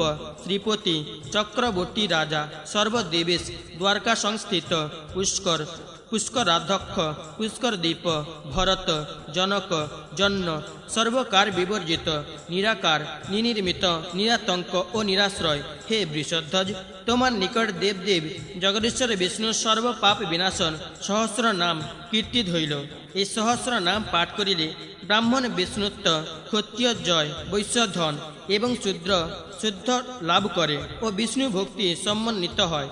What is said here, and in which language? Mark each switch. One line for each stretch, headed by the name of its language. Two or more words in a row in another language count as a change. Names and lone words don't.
Sanskrit: श्रीपति चक्रवर्ती राजा सर्वदेवेश द्वारका संस्थित पुष्कर पुष्कराध्यक्ष पुष्करदीप भरत जनक जन्न सर्वकार विवर्जित निराकार निनिर्मित निरातंक और निराश्रय हे वृषध्वज
Bangla: তোমার নিকট দেবদেব জগদীশ্বর বিষ্ণু সর্ব পাপ বিনাশন সহস্র নাম কীর্তিত হইল। এই সহস্র নাম পাঠ করিলে ব্রাহ্মণ বিষ্ণুত্ব ক্ষত্রিয় জয় বৈশ্যধন এবং শূদ্র শুদ্ধ লাভ করে ও বিষ্ণু ভক্তি সম্মানিত হয়।